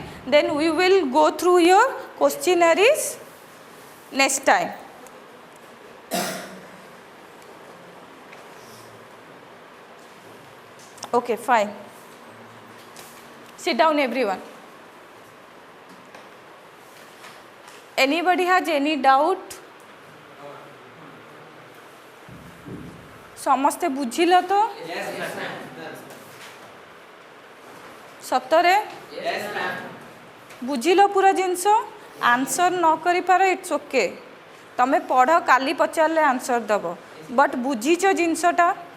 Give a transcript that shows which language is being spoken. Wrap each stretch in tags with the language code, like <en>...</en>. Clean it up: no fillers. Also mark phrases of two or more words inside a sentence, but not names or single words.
<en>Then we will go through your questionnaires next time. Okay, fine. Sit down everyone. Anybody has any doubt?</en> <or>ସମସ୍ତେ ବୁଝିଲ ତ? ସତରେ? ବୁଝିଲ ପୁରା ଜିନିଷ? ଆନ୍ସର ନ କରିପାର</or> <en>It's okay.</en> <or>ତମେ ପଢ଼, କାଲି ପଚାରିଲେ ଆନ୍ସର ଦେବ। ବଟ୍ ବୁଝିଛ ଜିନିଷଟା?</or>